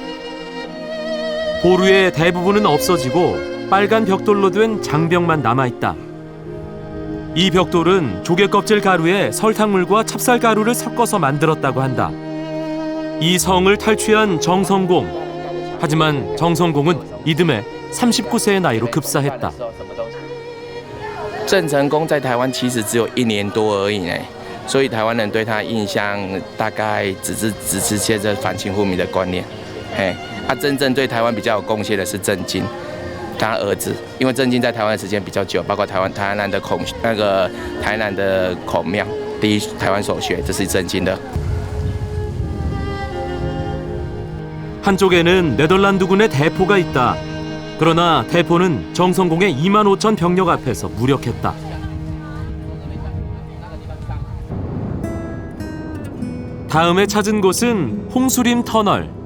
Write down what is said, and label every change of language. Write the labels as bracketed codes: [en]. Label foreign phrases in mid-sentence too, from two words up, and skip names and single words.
[ko] 보루의 대부분은 없어지고 빨간 벽돌로 된 장벽만 남아있다. 이 벽돌은 조개 껍질 가루에 설탕물과 찹쌀가루를 섞어서 만들었다고 한다. 이 성을 탈취한 정성공. 하지만 정성공은 이듬해 39세의 나이로 급사했다. [zh] 郑成功在台湾其实只有1年多而已呢，所以台湾人对他印象大概只是接着反清复明的观念。真正对台湾比较有贡献的是郑经，他儿子，因为郑经在台湾的时间比较久，包括台南的孔庙，第一台湾首学，这是郑经的。 [ko] 한쪽에는 네덜란드군의 대포가 있다. 그러나 대포는 정성공의 25,000 병력 앞에서 무력했다. 다음에 찾은 곳은 홍수림 터널.